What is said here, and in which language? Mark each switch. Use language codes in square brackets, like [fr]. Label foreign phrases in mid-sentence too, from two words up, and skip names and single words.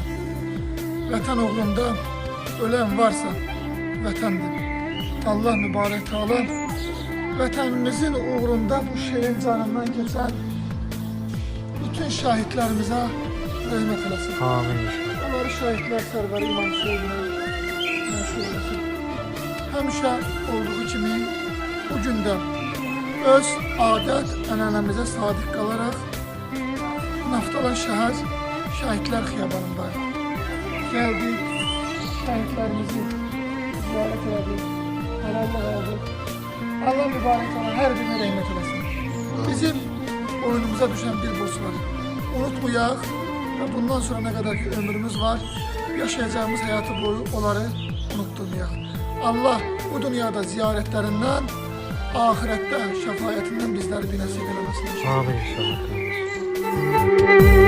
[tr] Vatan uğrunda ölen varsa vatandır. Allah mübarek Teala vatanımızın uğrunda bu şehrin canından geçen bütün şahitlerimize rahmet eylesin. Amin. Onları şahitler serveri İmam Hüseyin'e nasip eylesin. [az] Həmişə olduğu kimi bu gündə öz adət ənənəmizə sadiq qalaraq Naftalan şəhər Şəhidlər Xiyabanında gəldik, şəhidlərimizi ziyarət elədik, helallıq aldık. Allah mübarək olan hər birinə rəhmət eləsin. Bizim oyunumuza düşən bir borc var. [tr] Unutmayaq ve bundan sonra ne kadar ki ömrümüz var, yaşayacağımız hayatı boyu onları unutturmayaq. Allah bu dünyada ziyaretlerinden, ahirette şefaatinden bizleri bir nasip eylemesin. Amin inşallah.